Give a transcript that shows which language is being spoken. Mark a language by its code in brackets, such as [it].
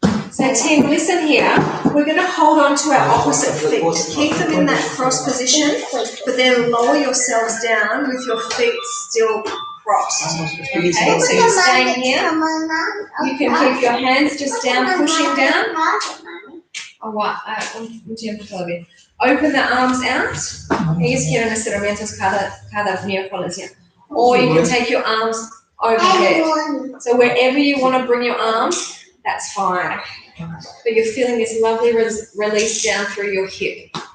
[en] So Tim, listen here. We're going to hold on to our opposite feet. Keep them in that cross position, but then lower yourselves down with your feet still crossed. Okay, so you're staying here. You can keep your hands just down, pushing down. [es] Un tiempo todavía. [en] Open the arms out. [es] Ellos quieren estiramientos cada miércoles. [en] Yeah. Or you can take your arms overhead. So wherever you want to bring your arms, that's fine. But you're feeling this lovely release down through your hip.